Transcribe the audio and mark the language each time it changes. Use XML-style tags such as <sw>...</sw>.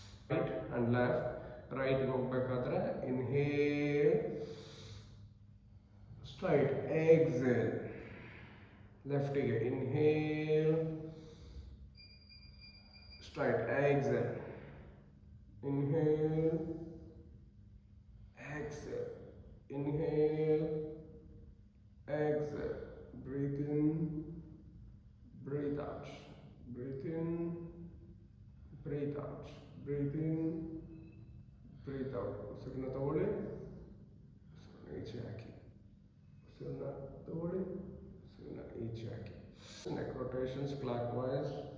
<en>Right and left. ರೈಟ್ಗೆ ಹೋಗ್ಬೇಕಾದ್ರೆ inhale, straight, exhale. ಲೆಫ್ಟಿಗೆ inhale, straight, exhale, inhale, exhale, inhale, exhale, breathe in, breathe out, breathe in, breathe out, breathe in, breathe out.</en> <kn>ಉಸಿರನ್ನ ತಗೊಳ್ಳಿ, ಉಸಿರನ್ನ ಈಚೆ ಹಾಕಿ, ಉಸಿರನ್ನ ತಗೊಳ್ಳಿ, ಉಸಿರನ್ನ ಈಚೆ ಹಾಕಿ.</kn> <en>Neck rotations clockwise.</en>